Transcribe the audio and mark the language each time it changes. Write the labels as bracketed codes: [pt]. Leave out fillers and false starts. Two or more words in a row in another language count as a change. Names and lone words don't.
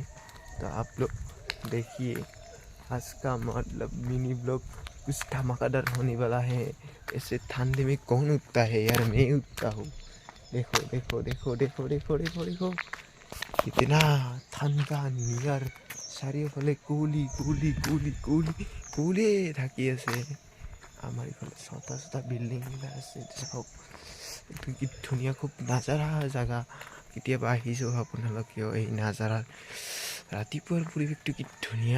[hi] तो आप लोग देखिए आज का मतलब मिनी ब्लॉग कुछ धमाकेदार होने वाला है। ऐसे ठंडे में कौन उठता है यार, मैं उठता हूँ। देखो देखो देखो देखो देखो देखो देखो कितना ठंडा नियर [as] চাৰিওফালে কুলি কুলি কুলি কুলি কুলিয়ে থাকি আছে। আমাৰ ইফালে ছটা বিল্ডিংবিলাক আছে চাওক, একদম কি ধুনীয়া [hi] ख़ूब नज़ारा जगह। [as] কেতিয়াবা আহিছোঁ আপোনালোকেও এই নাজাৰাৰ ৰাতিপুৱাৰ পৰিৱেশটো কি ধুনীয়া।